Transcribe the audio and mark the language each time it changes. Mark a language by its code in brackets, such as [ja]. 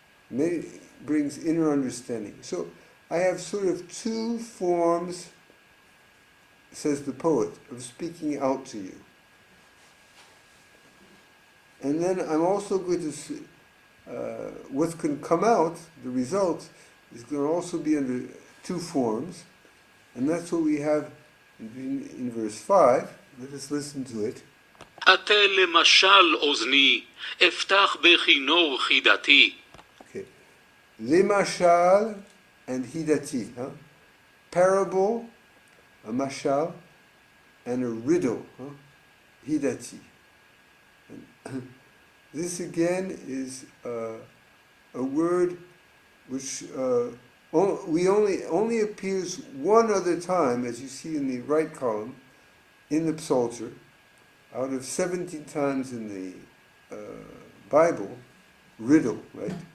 [en] Brings inner understanding. So I have sort of two forms, says the poet, of speaking out to you. And then I'm also going to see, what can come out, the result, is going to also be under two forms. And that's what we have in verse 5. Let us listen to it. [he] עטה למשל אוזני, אפתח בכינור חידתי. [en] Okay. Lemashal and hidati. Parable, a mashal, and a riddle. Hidati. And this again is a word which only appears one other time, as you see in the right column, in the Psalter, out of 17 times in the Bible, riddle, right?